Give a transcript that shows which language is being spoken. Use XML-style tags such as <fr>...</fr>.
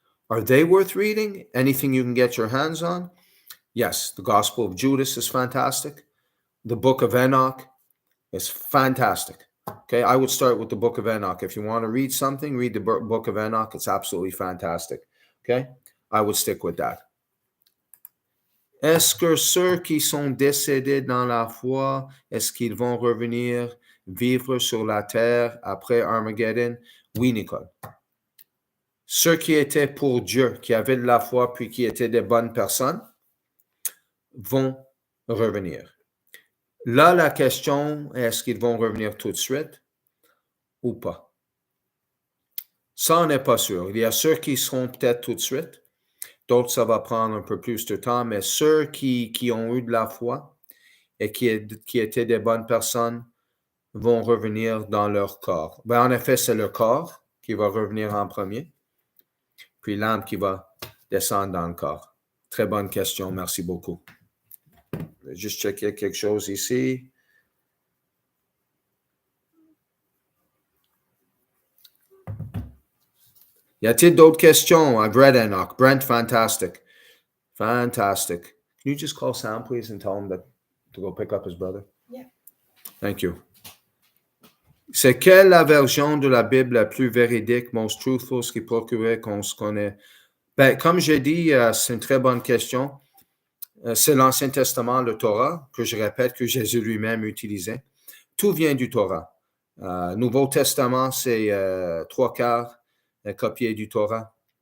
<en>Are they worth reading? Anything you can get your hands on? Yes. The Gospel of Judas is fantastic. The Book of Enoch is fantastic. Okay, I would start with the Book of Enoch. If you want to read something, read the Book of Enoch. It's absolutely fantastic. Okay, I would stick with that.</en> <fr>Est-ce que ceux qui sont décédés dans la foi, est-ce qu'ils vont revenir vivre sur la terre après Armageddon? Oui, Nicole. Ceux qui étaient pour Dieu, qui avaient de la foi, puis qui étaient des bonnes personnes, vont revenir. Là, la question, est-ce qu'ils vont revenir tout de suite ou pas? Ça, on n'est pas sûr. Il y a ceux qui seront peut-être tout de suite. D'autres, ça va prendre un peu plus de temps, mais ceux qui ont eu de la foi et qui étaient des bonnes personnes vont revenir dans leur corps. Ben, en effet, c'est le corps qui va revenir en premier, puis l'âme qui va descendre dans le corps. Très bonne question, merci beaucoup. Je vais juste checker quelque chose ici. Y a-t-il d'autres questions?</fr> <en>I've read Enoch. Brent, fantastic. Fantastic. Can you just call Sam, please, and tell him to go pick up his brother? Yeah. Thank you.</en> <fr>C'est quelle la version de la Bible la plus véridique,</fr> <en>most truthful,</en> <fr>ce qui procurait qu'on se connaît? Ben, comme j'ai dit, c'est une très bonne question. C'est l'Ancien Testament, le Torah, que je répète, que Jésus lui-même utilisait. Tout vient du Torah. Nouveau Testament, c'est 3/4 copié du Torah.</fr>